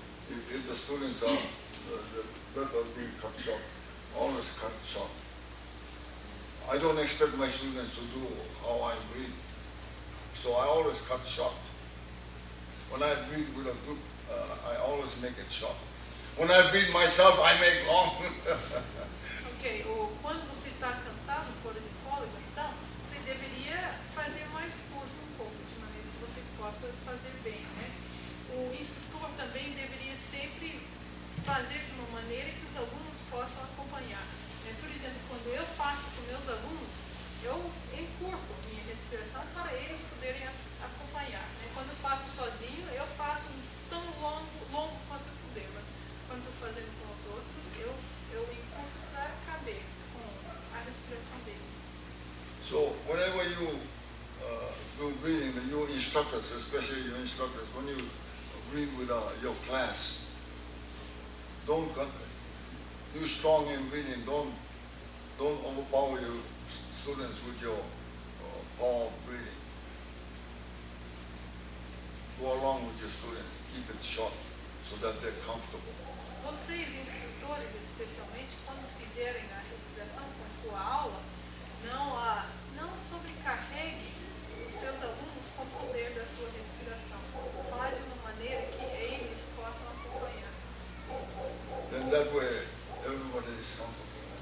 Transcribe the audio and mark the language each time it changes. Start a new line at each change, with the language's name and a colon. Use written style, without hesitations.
English: If the students are the breath is being cut short, always cut short. I don't expect my students to do how I breathe, so I always cut short. When I breathe with a group, I always make it short. When I breathe myself, I make long.
Portuguese: Ok, quando você está cansado, fora de fôlego, então, você deveria fazer mais curto um pouco, de maneira que você possa fazer bem, né? O instrutor também deveria sempre fazer de uma maneira que os alunos possam acompanhar. Por exemplo, quando eu faço com meus alunos, eu encurto a minha respiração para eles poderem acompanhar. Quando eu faço sozinho, eu faço tão longo quanto eu puder, mas quando estou fazendo com os outros, eu encurto para caber com a respiração deles.
English: So whenever you do breathing, your instructors, especially your instructors, when you breathe with your class, you're strong in breathing. Don't overpower your students with your power of breathing. Go along with your students. Keep it short so that they're comfortable.
Portuguese: Vocês, instrutores, especialmente, quando fizerem a respiração com a sua aula, não sobrecarregue os seus alunos com o poder da sua respiração. Fale de uma maneira que eles possam acompanhar.
English: Then that way, everybody is comfortable.